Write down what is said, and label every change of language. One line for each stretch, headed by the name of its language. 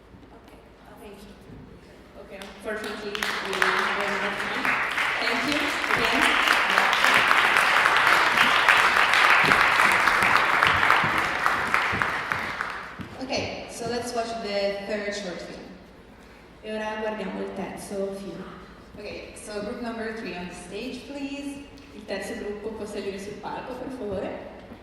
English: Okay, thank you. Okay, unfortunately, we don't have time. Thank you again. Okay, so let's watch the third short film.
Italian: E ora guardiamo il terzo film.
English: Okay, so group number 3 on the stage, please.
Italian: Il terzo gruppo può salire sul palco, per favore.